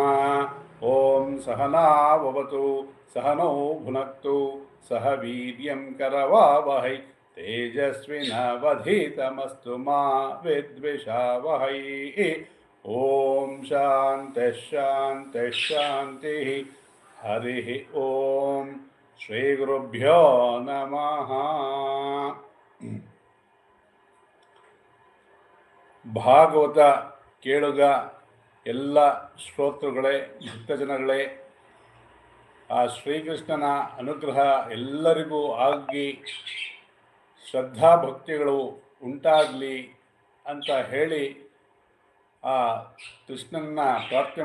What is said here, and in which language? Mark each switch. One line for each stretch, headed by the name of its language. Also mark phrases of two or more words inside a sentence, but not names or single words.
Sanskrit: ओम सहना भवतु सहनौ भुनक्तु सह वीर्यं करवावहै तेजस्विनावधीतमस्तु मा विद्विषावहै। ओम शान्तिः शान्तिः शान्तिः। हरिः ओम श्रीगुरुभ्यो नमः।
Kannada: ಭಾಗವತ ಕೇಳುಗ ಎಲ್ಲ ಶ್ರೋತೃಗಳೇ ಭಕ್ತಜನಗಳೇ, ಆ ಶ್ರೀಕೃಷ್ಣನ ಅನುಗ್ರಹ ಎಲ್ಲರಿಗೂ ಆಗಿ ಶ್ರದ್ಧಾಭಕ್ತಿಗಳು ಉಂಟಾಗಲಿ ಅಂತ ಹೇಳಿ ಆ ಕೃಷ್ಣನ ಪ್ರಾರ್ಥನೆ